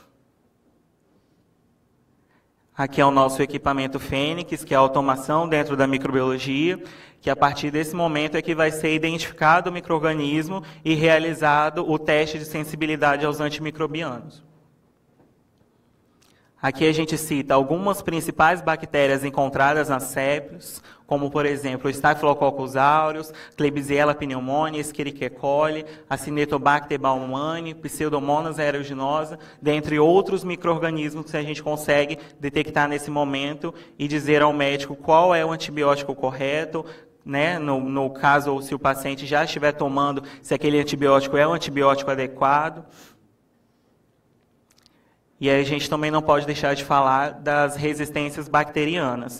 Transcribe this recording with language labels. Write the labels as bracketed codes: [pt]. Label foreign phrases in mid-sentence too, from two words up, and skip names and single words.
[pt] Aqui é o nosso equipamento Fênix, que é a automação dentro da microbiologia, que a partir desse momento é que vai ser identificado o micro-organismo e realizado o teste de sensibilidade aos antimicrobianos. Aqui a gente cita algumas principais bactérias encontradas nas sepses, como, por exemplo, o Staphylococcus aureus, Klebsiella pneumoniae, Escherichia coli, Acinetobacter baumannii, Pseudomonas aeruginosa, dentre outros micro-organismos que a gente consegue detectar nesse momento e dizer ao médico qual é o antibiótico correto, né? No caso, se o paciente já estiver tomando, se aquele antibiótico é o antibiótico adequado. E aí a gente também não pode deixar de falar das resistências bacterianas.